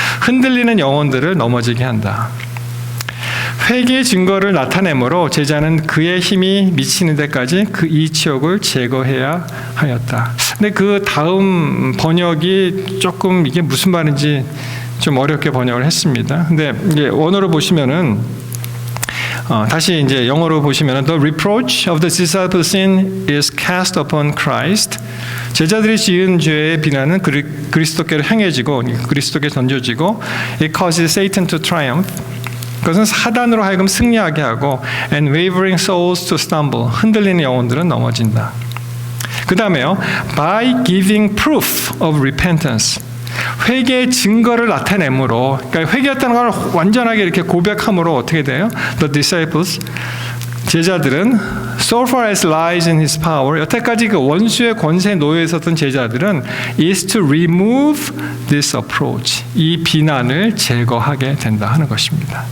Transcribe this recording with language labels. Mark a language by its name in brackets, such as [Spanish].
[Korean] 흔들리는 영혼들을 넘어지게 한다. 회개의 증거를 나타내므로 제자는 그의 힘이 미치는 데까지 그 이치욕을 제거해야 하였다. 근데 그 다음 번역이 조금 이게 무슨 말인지 좀 어렵게 번역을 했습니다. 근데 이제 원어로 보시면은 다시 이제 영어로 보시면은 [English] The reproach of the disciples' sin is cast upon Christ. [Korean] 제자들이 지은 죄의 비난은 그리스도께로 향해지고 그리스도께 던져지고 [English] It causes Satan to triumph. [Korean] 그것은 사단으로 하여금 승리하게 하고 [English] and wavering souls to stumble. [Korean] 흔들리는 영혼들은 넘어진다. 그 다음에요. [English] By giving proof of repentance. [Korean] 회개의 증거를 나타내므로, 그러니까 회개했다는 걸 완전하게 이렇게 고백함으로 어떻게 돼요? [English] The disciples, [Korean] 제자들은 [English] so far as lies in his power, [Korean] 여태까지 그 원수의 권세에 놓여 있었던 제자들은 [English] is to remove this approach, [Korean] 이 비난을 제거하게 된다 하는 것입니다.